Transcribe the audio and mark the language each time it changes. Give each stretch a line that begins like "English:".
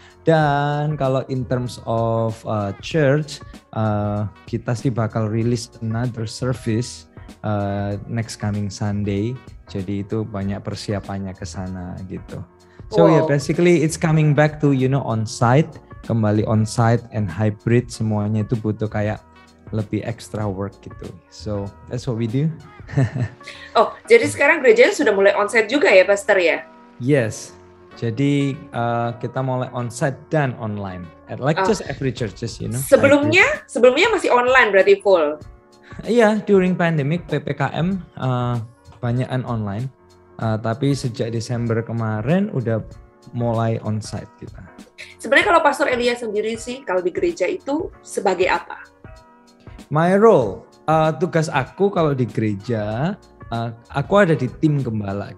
Indonesian: Dan kalau
English: in terms of church,
Indonesian: kita sih bakal
English: release another service next coming Sunday.
Indonesian: Jadi itu banyak persiapannya ke sana gitu.
English: So yeah, basically it's coming back to on-site, kembali on-site and hybrid,
Indonesian: semuanya itu butuh kayak lebih
English: extra work gitu. So that's what we do.
Indonesian: Oh, jadi sekarang gerejanya sudah mulai onsite juga ya, Pastor ya? Yes. Jadi kita mulai onsite dan online.
English: Like just every churches,
Indonesian: Sebelumnya masih online berarti full. Iya,
English: during pandemic
Indonesian: PPKM banyakan online. Tapi sejak Desember kemarin udah mulai onsite kita. Sebenarnya kalau Pastor Elia sendiri sih kalau di gereja itu sebagai apa?
English: My role,
Indonesian: tugas aku kalau di gereja, aku ada di tim gembala.